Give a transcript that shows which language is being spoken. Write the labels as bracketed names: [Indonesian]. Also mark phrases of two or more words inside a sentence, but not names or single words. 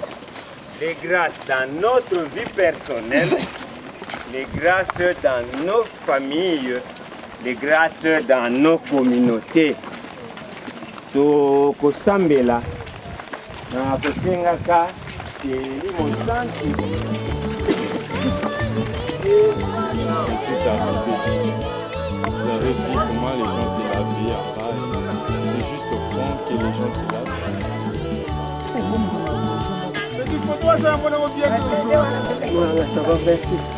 [French] les grâces dans notre vie personnelle, les grâces dans nos familles, les grâces dans nos communautés. [Lingala] Tokosambela na kosengaka Thierry Monsanti. [French] Vous avez vu comment les gens se lavent à part. C'est juste au fond que les gens se lavent. Voilà, ça va, merci.